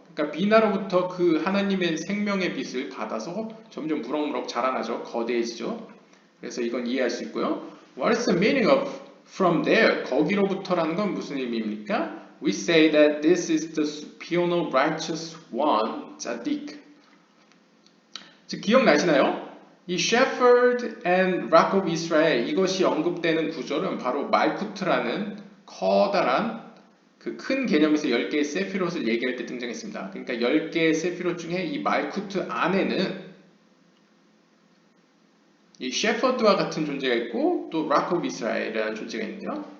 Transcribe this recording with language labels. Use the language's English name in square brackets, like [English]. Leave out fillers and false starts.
[Korean] 그러니까 비나로부터 그 하나님의 생명의 빛을 받아서 점점 무럭무럭 자라나죠. 거대해지죠. 그래서 이건 이해할 수 있고요. [English] What is the meaning of from there? [Korean] 거기로부터라는 건 무슨 의미입니까? [English] We say that this is the supernal righteous one, tzaddik. [Korean] 즉 기억나시나요? 이 [English] shepherd and rock of Israel [Korean] 이것이 언급되는 구절은 바로 말쿠트라는 커다란 그 큰 개념에서 10개의 세피롯을 얘기할 때 등장했습니다. 그러니까 10개의 세피롯 중에 이 말쿠트 안에는 이 셰퍼드와 같은 존재가 있고 또 rock of Israel이라는 존재가 있는데요.